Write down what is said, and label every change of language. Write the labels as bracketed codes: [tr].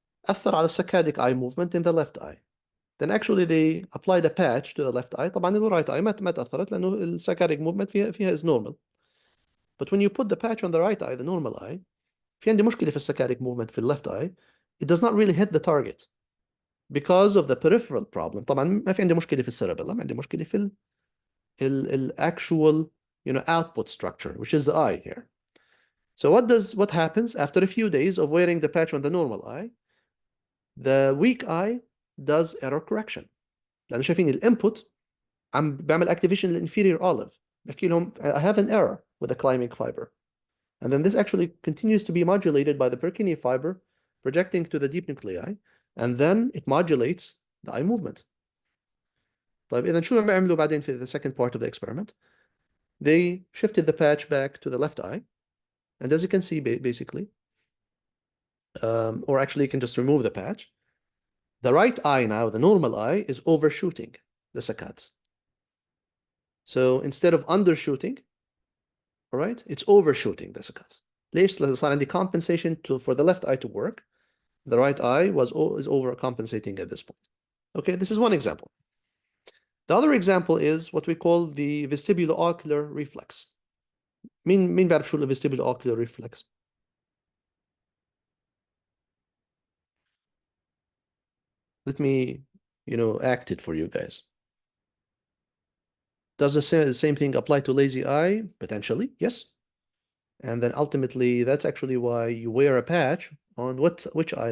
[ar] أثر على [en] saccadic eye movement in the left eye. Then actually they applied a patch to the left eye. طبعا the right eye [ar] ما تأثرت لأنه [en] saccadic movement فيها is normal. But when you put the patch on the right eye, the normal eye, [ar] في عندي مشكلة في [en] saccadic movement في left eye. It does not really hit the target because of the peripheral problem. [ar] طبعا ما في عندي مشكلة في الcerebellum, عندي مشكلة في ال actual, [en] output structure, which is the eye here. So what happens after a few days of wearing the patch on the normal eye? The weak eye does error correction. [ar] لأن شايفين الانبوت عم بعمل activation للinferior olive. بحكي لهم [en] I have an error with the climbing fiber. And then this actually continues to be modulated by the Purkinje fiber projecting to the deep nuclei, and then it modulates the eye movement. [ar] طيب إذا شو عم يعملوا بعدين في [en] the second part of the experiment? They shifted the patch back to the left eye, and as you can see, basically, or actually you can just remove the patch. The right eye now, the normal eye, is overshooting the saccades. So instead of undershooting, all right, it's overshooting the saccades. ليش؟ [ar] لأن صار عندي [en] compensation for the left eye to work. The right eye is overcompensating at this point. Okay, this is one example. The other example is what we call the vestibulo-ocular reflex. [ar] مين بيعرف شو vestibulo-ocular reflex? [en] Let me, act it for you guys. Does the same thing apply to lazy eye? Potentially, yes. And then ultimately, that's actually why you wear a patch on which eye?